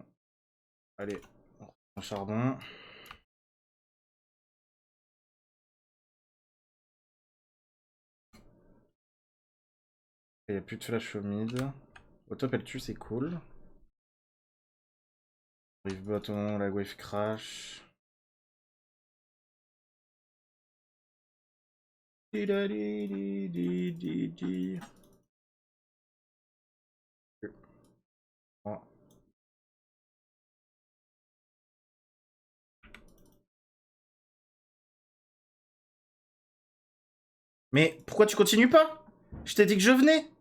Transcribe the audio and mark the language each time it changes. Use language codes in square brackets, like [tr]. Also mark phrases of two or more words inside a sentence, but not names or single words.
[fr] Allez, on reprend un charbon. Il n'y a plus de flash au mid. Au top, elle tue, c'est cool. [en] Wave bottom, la wave crash. Di da di di di di di. Oh. [fr] Mais pourquoi tu continues pas? Je t'ai dit que je venais.